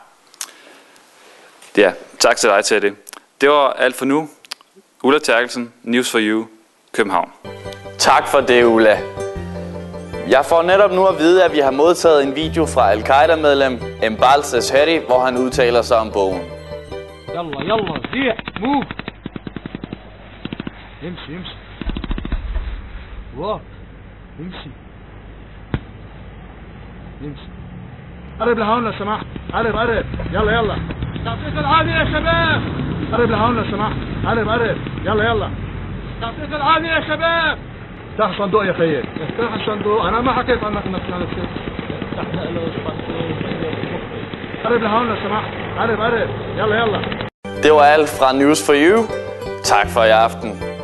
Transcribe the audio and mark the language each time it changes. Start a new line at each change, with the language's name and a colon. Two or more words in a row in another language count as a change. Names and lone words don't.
Danish: Ja, tak til dig, Teddy. Det var alt for nu. Ulla Terkelsen, News for You, København. Tak for det, Ulla. Jeg får netop nu at vide, at vi har modtaget en video fra Al-Qaida-medlem Embal Sesheri, hvor han udtaler sig om bogen.
Arabic: Yalla, yalla, zih, move. يمشي يمشي واقف يمشي يمشي قرب لهون لو سمحت قرب يلا يلا تعطيك العافية يا شباب قرب لهون لو سمحت قرب يلا يلا تعطيك العافية يا شباب افتح الصندوق يا خيي افتح الصندوق انا ما حكيت عنك انك تفتح قرب لهون لو سمحت قرب يلا يلا.
Danish: Det var alt fra News for You. Tak for i aften.